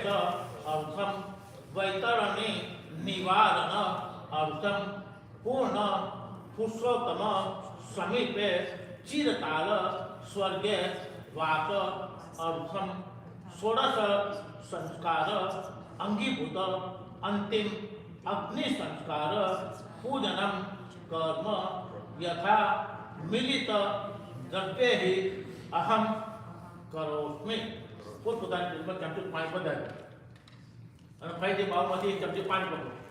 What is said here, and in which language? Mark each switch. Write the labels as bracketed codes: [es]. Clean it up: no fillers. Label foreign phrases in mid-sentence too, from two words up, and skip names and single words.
[sa] अर्थम वैतरणी निवारण अर्थम पूर्ण पुरुषोत्तम समीपे चिरकाल स्वर्गे वास अर्थम षोडश संस्कार अंगीभूत અંતિમ અગ્નિ સંસ્કાર પૂજનમ કર્મ યથા મિલિત દ્રવ્યે અહમ કરોસ્મિ. [gu] પોતપોતાની પ્લેટમાં ચમચી પાણી વધારે અને ફરીથી બાઉમાંથી એક ચમચી પાણી પકડો.